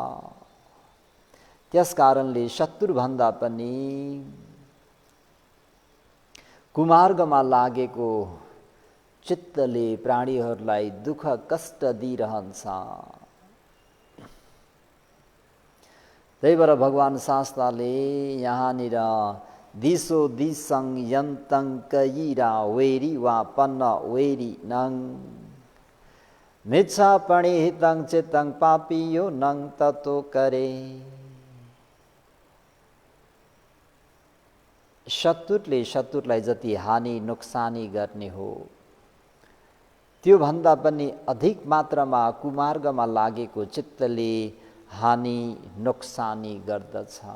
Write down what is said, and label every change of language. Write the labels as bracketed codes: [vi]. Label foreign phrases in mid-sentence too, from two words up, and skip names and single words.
[ne] त्यसकारणले शत्रुभन्दा पनि कुमार्गमा लागेको चित्तले प्राणीहरूलाई दुःख कष्ट दिइरहन्छ। त्यही भएर भगवान शास्त्रले यहाँनिर [pi] दिशो दिसं यन्तं कयिरा वेरी वा पन्न वेरी नङ मिच्छा पणिहितं चित्तं पापियो नङ ततो करे। [ne] शत्रुलाई जति हानि नोक्सानी गर्ने हो, त्यो भन्दा पनि अधिक मात्रामा कुमार्गमा लागेको चित्तले हानि नोक्सानी गर्दछ।